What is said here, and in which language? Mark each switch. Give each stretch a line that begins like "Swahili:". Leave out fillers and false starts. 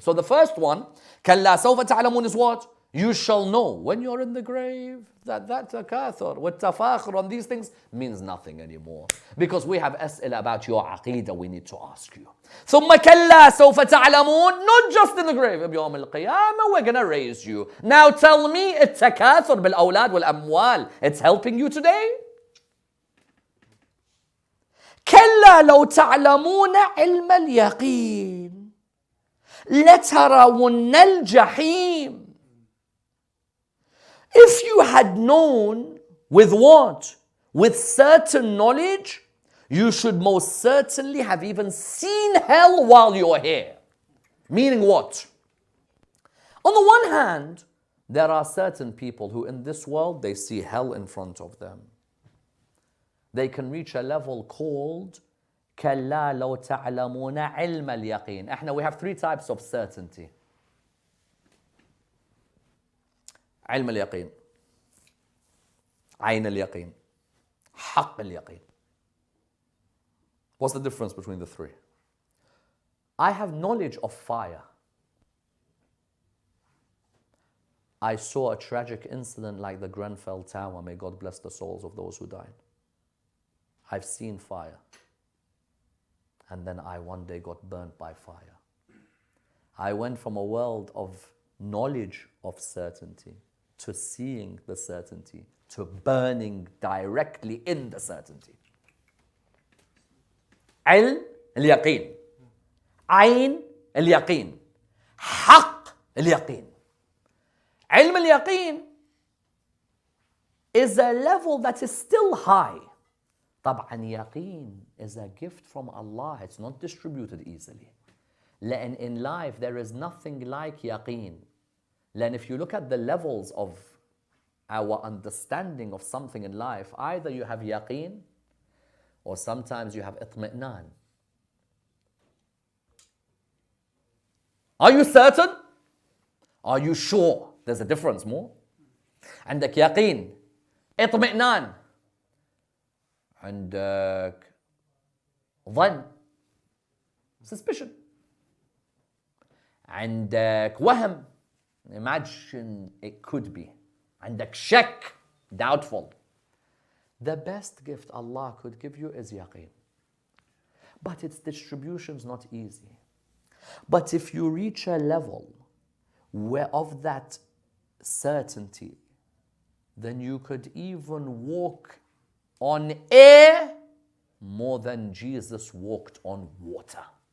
English: So the first one,
Arabic: كَلَّا سَوْفَ تَعْلَمُونَ
English: is what? You shall know when you're in the grave that takathur, with tafakhur on these things means nothing anymore. Because we have as'ila about your aqeedah we need to ask you.
Arabic: ثُمَّ كَلَّا سَوْفَ تَعْلَمُونَ.
English: Not just in the grave.
Arabic: بيوم القيامة
English: we're going to raise you. Now tell me,
Arabic: التكاثر بالأولاد والأموال,
English: it's helping you today?
Arabic: كلا لو تعلمون علم اليقين لترون الجحيم.
English: If you had known with what? With certain knowledge, you should most certainly have even seen hell while you're here. Meaning what? On the one hand, there are certain people who in this world, they see hell in front of them. They can reach a level called
Arabic: كَلَّا لَوْ تَعْلَمُونَ عِلْمَ الْيَقِينِ.
English: Now we have 3 types of certainty.
Arabic: علم اليقين, عين اليقين, حق اليقين.
English: What's the difference between the 3? I have knowledge of fire. I saw a tragic incident like the Grenfell Tower. May God bless the souls of those who died. I've seen fire. And then I one day got burnt by fire. I went from a world of knowledge of certainty to seeing the certainty, to burning directly in the certainty.
Arabic: علم اليقين, عين اليقين, حق اليقين. علم اليقين
English: is a level that is still high.
Arabic: طبعا يقين
English: is a gift from Allah. It's not distributed easily. لأن in life there is nothing like yaqeen. لأن if you look at the levels of our understanding of something in life, either you have yaqeen or sometimes you have itmi'nan. Are you certain? Are you sure? There's a difference more.
Arabic: عندك يقين, اطمئنان, عندك ظن, suspicion, عندك وهم,
English: imagine it could be,
Arabic: عندك شك, doubtful.
English: The best gift Allah could give you is yaqeen. But its distribution is not easy. But if you reach a level where of that certainty, then you could even walk on air more than Jesus walked on water.